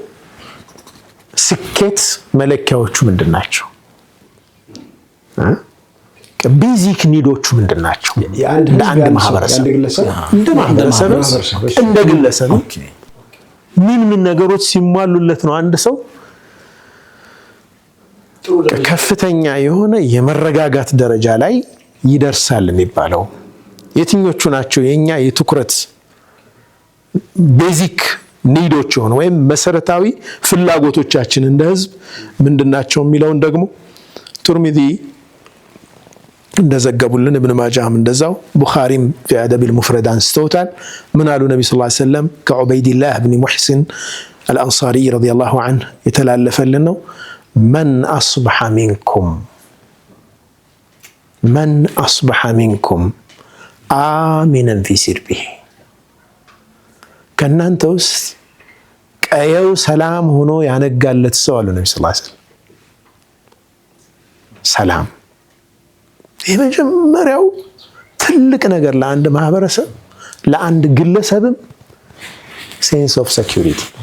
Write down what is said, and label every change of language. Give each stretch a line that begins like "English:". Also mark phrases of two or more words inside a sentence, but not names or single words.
Amharic: ስኬት መለኪያዎቹ ምንድናቸው
English: basic needs
Amharic: ምንድናቸው እንደ ማህበረሰብ እንደ ግለሰብ ምን ነገሮች ሲሟሉለት ነው አንድ ሰው ከፍተኛ የሆነ የመረጋጋት ደረጃ ላይ ይደርሳል የሚባለው የትኞቹ ናቸው የኛ የትኩረት
English: basic needs
Amharic: ሆነ ወይም መሰረታዊ ፍላጎቶቻችን እንደ ህዝብ ምንድናቸው የሚለውን ደግሞ ቱርሚዚ እንደዘገቡልን ኢብኑ ማጃህም እንደዛው ቡኻሪም
Arabic: في ادب المفرد
Amharic: አንስተውታል ምን አሉ ነብዩ
Arabic: صلى الله عليه وسلم
Amharic: ከዑበይዲላህ ኢብኑ ሙህሲን
Arabic: الانصاري رضي الله عنه
Amharic: የተላለፈልን ነው
Arabic: من أصبح منكم آمنا في سربه
Amharic: ከናንተ ውስጥ ቀየው ሰላም ሆኖ ያነጋለት ሰው አሉ ነብዩ
Arabic: صلى الله عليه وسلم
Amharic: ሰላም የመጀመሪያው ትልቅ ነገር ለአንድ ማህበረሰብ ለአንድ ግለሰብም
English: sense of security